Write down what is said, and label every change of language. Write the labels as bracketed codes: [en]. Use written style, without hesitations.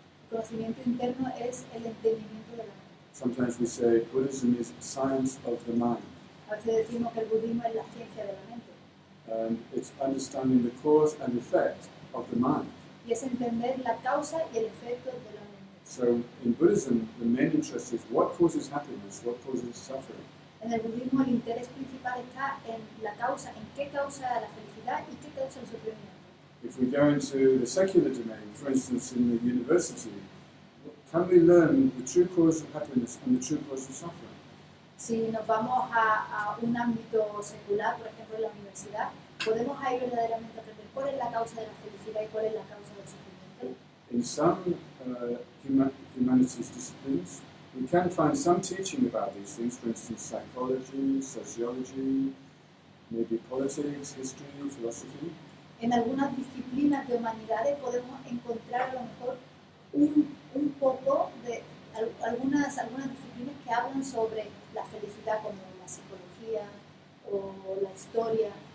[es] El conocimiento interno es el entendimiento de la mente. [en] Sometimes we say Buddhism is science of the mind. [es] A veces decimos que el budismo es la ciencia de la mente. [en] And it's understanding the cause and effect of the mind. [es] Y es entender la causa y el efecto de la mente. [en] So in Buddhism, the main interest is what causes happiness, what causes suffering. [es] En el budismo el interés principal está en la causa, en qué causa la felicidad y qué causa el sufrimiento. [en] If we go into the secular domain, for instance, in the university, can we learn the true cause of happiness and the true cause of suffering? [es] Si nos vamos a un ámbito secular, por ejemplo en la universidad, podemos ahí verdaderamente aprender cuál es la causa de la felicidad y cuál es la causa del sufrimiento. [en] In some humanities disciplines, we can find some teaching about these things, for instance, psychology, sociology, maybe politics, history, philosophy. [es] En algunas disciplinas de humanidades podemos encontrar a lo mejor un poco de algunas disciplinas que hablan sobre la felicidad, como la psicología o la historia.